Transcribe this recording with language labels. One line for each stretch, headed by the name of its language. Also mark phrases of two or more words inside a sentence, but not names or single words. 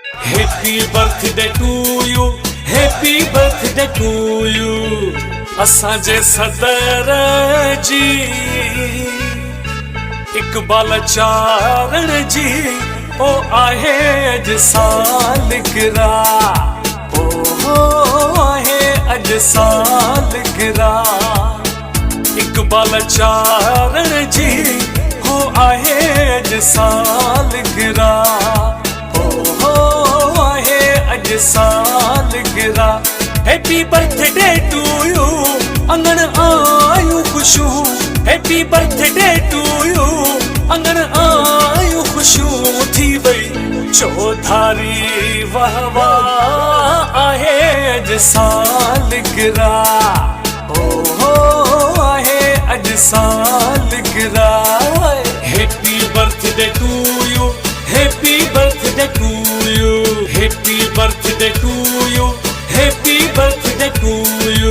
English: Happy birthday to you, happy birthday to you.
Sindhi: असांजे सदर जी इकबाल चारण जी ओ आहे अज सालगिरा, ओ आहे अज सालगिरा। इकबाल चारण जी हो आहे अज सालगिरा, ओ आहे अज सालगिरा।
English: Happy birthday to you,
Sindhi: अंगण आयूं खुशूं।
English: Happy birthday to you,
Sindhi: अंगण आयूं खुशूं। थी वई चौधारी वाह वाह, आहे अज सालगिरा, ओ आहे अज सालगिरा।
English: Happy birthday to you, happy birthday to you, happy birthday to you, happy birthday to